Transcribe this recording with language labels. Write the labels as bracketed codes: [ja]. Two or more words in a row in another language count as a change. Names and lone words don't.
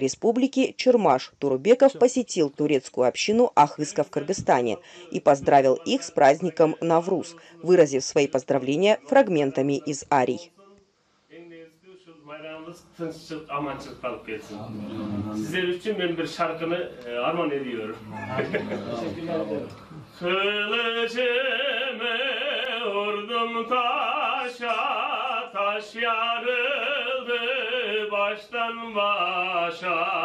[ru] республики Чурмаш Турубеков посетил турецкую общину Ахыска в Кыргызстане и поздравил их с праздником Навруз, выразив свои поздравления фрагментами из арий. [tr] Bayramınız tınçlık, amançlık kalıp gelsin. Sizler için ben bir şarkını armağan ediyorum. Kılıcımı vurdum taşa, taş yarıldı baştan başa.